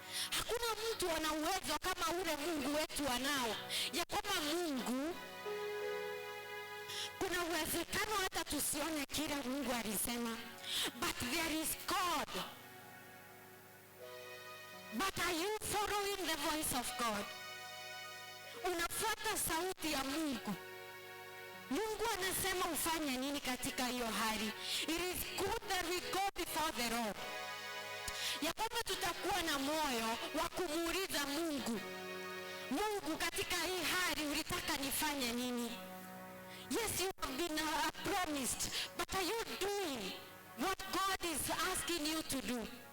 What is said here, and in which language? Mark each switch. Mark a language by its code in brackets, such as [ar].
[sw] Hakuna mtu ana uwezo kama ule Mungu wetu anao. Ya kwamba Mungu, kuna uwezekano hata tusione kile Mungu alisema, [en] but there is God. But are you following the voice of God? [sw] Unafuata sauti ya Mungu. Mungu anasema ufanye nini katika hiyo hali? [en] It is good that we go before the Lord. [sw] Ya kwamba tutakuwa na moyo wa kumuuliza Mungu, Mungu katika hii hali ulitaka nifanye nini? [en] Yes, you have been promised, but are you doing what God is asking you to do?